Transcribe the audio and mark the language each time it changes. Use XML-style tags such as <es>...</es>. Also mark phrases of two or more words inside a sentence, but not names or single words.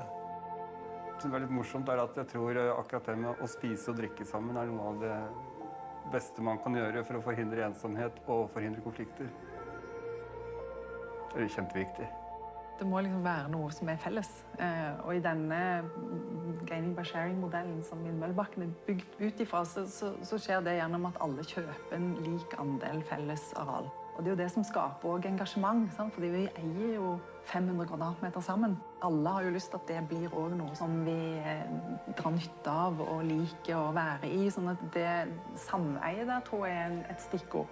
<no>Det som er litt morsomt er at jeg tror akkurat det med å spise og drikke sammen er noe av det beste man kan gjøre for å forhindre ensomhet og forhindre konflikter. Det er kjempeviktig. Det må liksom være noe som er felles. Og i denne</no> <en>gaining by sharing-</en> <no>modellen som Vindmøllebakken er bygd ut ifra, så skjer det gjennom at alle kjøper en lik andel felles areal. Og det er jo det som skaper også engasjement, sant? Fordi vi eier jo 500 kvadratmeter sammen. Alle har jo lyst til at det blir også noe som vi drar nytte av og liker å være i, sånn at det sameiet der tror jeg er et stikkord.</no>